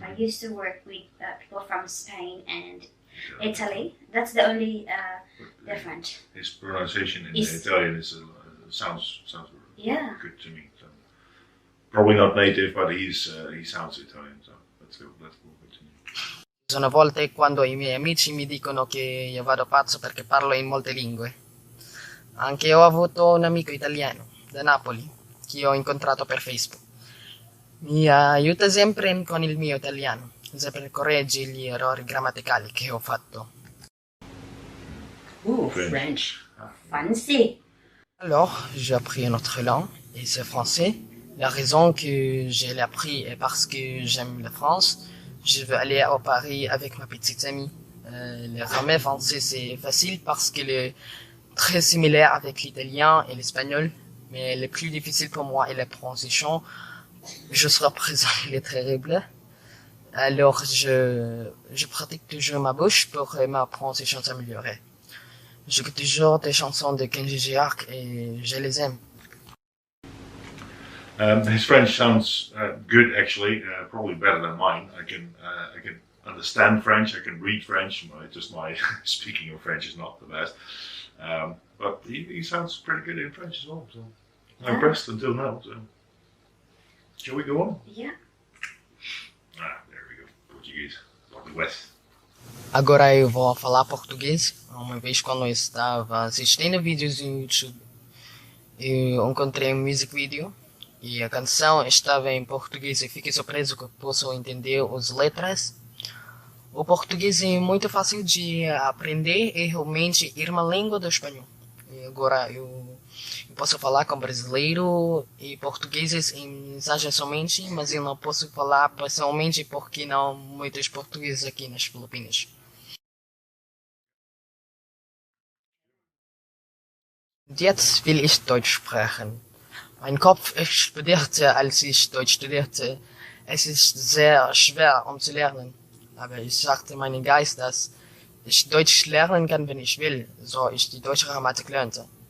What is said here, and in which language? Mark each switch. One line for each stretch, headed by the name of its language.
English: I used to work with people from Spain and Italy. That's the only difference. His pronunciation in Italian is sounds good to me. So, probably not native, but he sounds Italian. So that's good to me.
Italian: Ci sono volte quando i miei amici mi dicono che io vado pazzo perché parlo in molte lingue. Anche ho avuto un amico italiano da Napoli che ho incontrato per Facebook. Mi aiuta sempre con il mio italiano, sempre corregge gli errori grammaticali che ho fatto.
English: French. Fancy.
French: Alors, j'ai appris une autre langue, et c'est français. La raison que je l'ai appris est parce que j'aime la France. Je veux aller à Paris avec ma petite amie. Le grammaire français, c'est facile parce qu'il est très similaire avec l'italien et l'espagnol. Mais le plus difficile pour moi est la prononciation. Jusqu'à présent, il est terrible. Alors, je pratique toujours ma bouche pour ma prononciation s'améliorer. J'écoute toujours des chansons de Kenji Girac et je les aime.
English: His French sounds good, actually. Probably better than mine. I can understand French. I can read French. My speaking of French is not the best. But he sounds pretty good in French as well. So I'm impressed until now. So shall we go on? Yeah. There we go. Portuguese. West.
Portuguese: Agora eu vou falar português. Uma vez quando eu estava assistindo vídeos no YouTube, eu encontrei um
English: music video
Portuguese: e a canção estava em português e fiquei surpreso que posso entender as letras. O português é muito fácil de aprender e realmente é uma língua do espanhol. E agora eu posso falar com brasileiro e portugueses em mensagem somente, mas eu não posso falar pessoalmente porque não muitos portugueses aqui nas Filipinas.
German: Jetzt will ich Deutsch sprechen. Mein Kopf explodierte, als ich Deutsch studierte. Es ist sehr schwer, zu lernen. Aber ich sagte meinem Geist, dass ich Deutsch lernen kann, wenn ich will, so ich die deutsche Grammatik lernte.